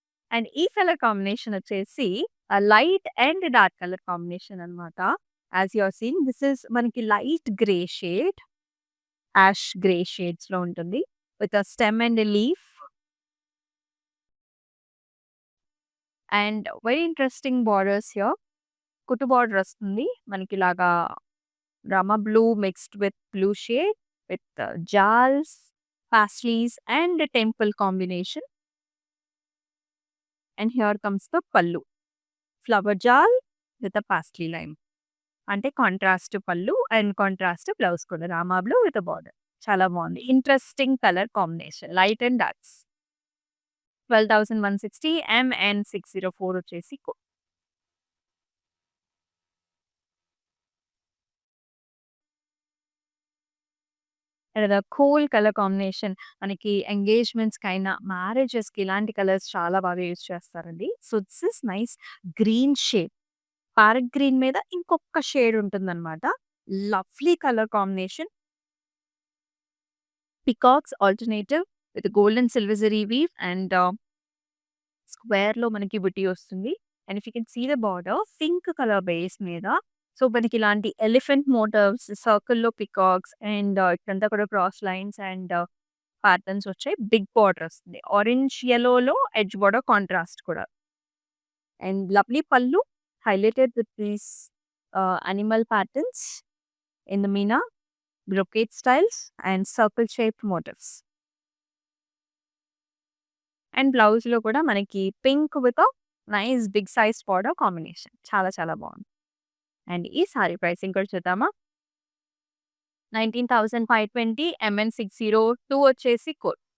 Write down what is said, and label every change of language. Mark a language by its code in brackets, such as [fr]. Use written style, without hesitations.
[te] And ఈ colour combination వచ్చేసి light and dark colour combination అన్నమాట. [en] As you are seeing this is మనకి light grey shade, ash grey షేడ్స్‌లో ఉంటుంది. With a stem and leaf and very interesting borders here. [te] కుట్టు border వస్తుంది. [en] మనకిలాగా Rama blue mixed with blue shade with jals, pastries and a temple combination. And here comes the pallu. Flower jal with a pastry line. [te] అంటే contrast పళ్ళు and contrast blouse కూడా Rama blue with border. చాలా బాగుంది. [en] Interesting colour combination light and darks. 12,160 MN 604 వచ్చేసి [te] లేదా cool colour combination మనకి ఎంగేజ్‌మెంట్స్‌కైనా, మ్యారేజెస్‌కి ఇలాంటి colours చాలా బాగా యూజ్ చేస్తారండి. [en] So, this is nice green shade. [te] Parrot green మీద ఇంకొక షేడ్ ఉంటుందనమాట. [en] Lovely colour combination. Peacocks alternative with gold and silver zari weave and స్క్వేర్‌లో మనకి బుటీ వస్తుంది. And if you can see the border pink colour base మీద so, మనకి ఇలాంటి elephant motifs, సర్కిల్‌లో పికాక్స్ అండ్ [te] ఇక్కడంతా కూడా [en] Cross lines and patterns వచ్చాయి. Big border వస్తుంది. Orange యెల్లోలో ఎడ్జ్ బార్డర్ కాంట్రాస్ట్ కూడా. And lovely pallu highlighted with these animal patterns in the Meena, brocade styles and circle shaped motifs. [te] And బ్లౌజ్‌లో కూడా మనకి pink with nice big size border combination. చాలా చాలా బావుంది. అండ్ ఈ సారీ ప్రైసింగ్ కూడా చూద్దామా? 19,520 ఎంఎన్ 602 వచ్చేసి కోడ్.